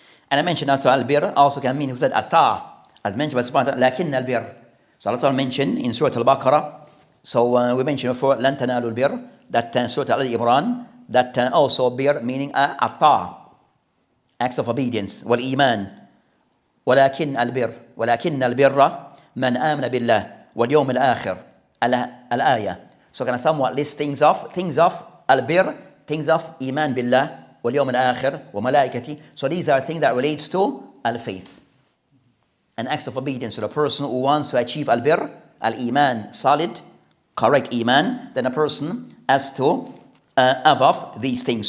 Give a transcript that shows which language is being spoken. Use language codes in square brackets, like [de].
[en] And I mentioned also al-bir also can mean, who said at-ta', as mentioned by subhanahu wa ta'ala, lakin al-bir. So Allah mentioned in Surah Al-Baqarah, so we mentioned before, [ar] lan tanalu al-bir, [en] that Surah Al-Imran, that also bir meaning at-ta', acts of obedience, wal-iman. [ar] ولكن البر من آمن بالله واليوم الآخر الآية. [en] So can I somewhat list things of al-bir, things of iman billah [ar] واليوم الآخر وملائكته. [en] So these are things that relates to al-faith, an acts of obedience. So the person who wants to achieve al-bir, al-iman, solid, correct iman, then a person has to have of these things.